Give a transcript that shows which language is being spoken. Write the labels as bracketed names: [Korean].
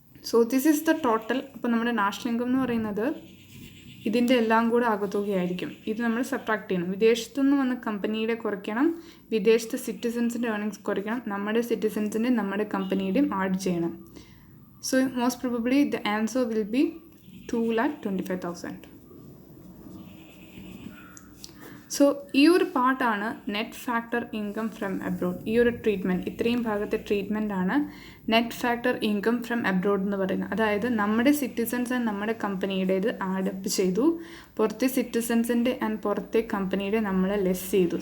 [English] So this is the total. [Malayalam] അപ്പോൾ നമ്മുടെ national income എന്ന് പറയുന്നത് ഇതിൻ്റെ എല്ലാം കൂടെ ആകത്തുകയായിരിക്കും. ഇത് നമ്മൾ സബ്ട്രാക്ട് ചെയ്യണം. വിദേശത്തുനിന്ന് വന്ന കമ്പനിയുടെ കുറയ്ക്കണം, വിദേശത്തെ സിറ്റിസൺസിൻ്റെ ഏർണിങ്സ് കുറയ്ക്കണം, നമ്മുടെ സിറ്റിസൺസിൻ്റെ നമ്മുടെ കമ്പനിയുടെയും ആഡ് ചെയ്യണം. [English] So most probably the answer will be 2,25,000. [Malayalam] So ഈ ഒരു പാർട്ടാണ് net factor income from abroad. ഈ ഒരു ട്രീറ്റ്മെൻറ്റ്, ഇത്രയും ഭാഗത്തെ ട്രീറ്റ്മെൻറ്റാണ് net factor income from abroad എന്ന് പറയുന്നത്. അതായത് നമ്മുടെ സിറ്റിസൺസ് ആൻഡ് നമ്മുടെ കമ്പനിയുടേത് ആഡപ്പ് ചെയ്തു, പുറത്തെ സിറ്റിസൺസിൻ്റെ ആൻഡ് പുറത്തെ കമ്പനിയുടെ നമ്മൾ ലെസ് ചെയ്തു.